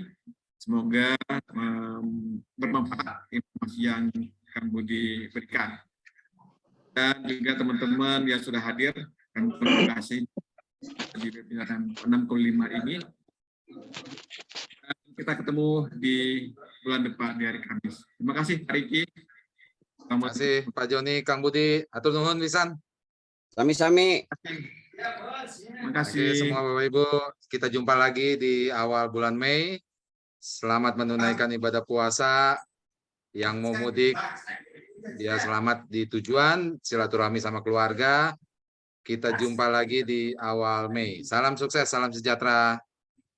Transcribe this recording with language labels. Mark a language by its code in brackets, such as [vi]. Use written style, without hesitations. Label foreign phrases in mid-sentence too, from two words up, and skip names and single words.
[id] Semoga bermanfaat informasi yang Kang Budi berikan. Dan juga teman-teman yang sudah hadir, kami terima kasih di webinar 65 ini. Dan kita ketemu di bulan depan di hari Kamis. Terima kasih Pak Riki. Terima kasih Pak Joni, Kang Budi. [su] Atur nuhun pisan. [id] Sami-sami. Terima kasih semua Bapak Ibu. Kita jumpa lagi di awal bulan Mei. Selamat menunaikan ibadah puasa. Yang mau mudik, dia selamat di tujuan, silaturahmi sama keluarga. Kita jumpa lagi di awal Mei. Salam sukses, salam sejahtera.